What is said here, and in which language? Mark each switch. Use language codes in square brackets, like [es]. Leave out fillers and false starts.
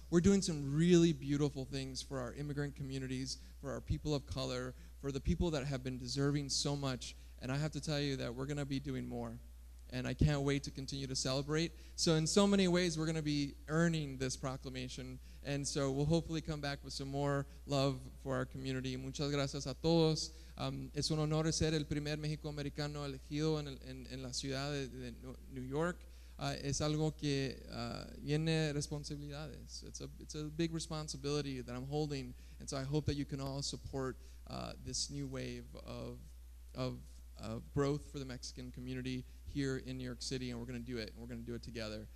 [en] We're doing some really beautiful things for our immigrant communities, for our people of color, for the people that have been deserving so much. And I have to tell you that we're going to be doing more. and I can't wait to continue to celebrate. So in so many ways, we're going to be earning this proclamation, and so we'll hopefully come back with some more love for our community. [es] Muchas gracias a todos. Es un honor ser el primer México-americano elegido en la ciudad de New York. Es algo que viene responsabilidades. [en] It's a big responsibility that I'm holding, and so I hope that you can all support this new wave of growth for the Mexican community here in New York City, and we're going to do it, and we're going to do it together.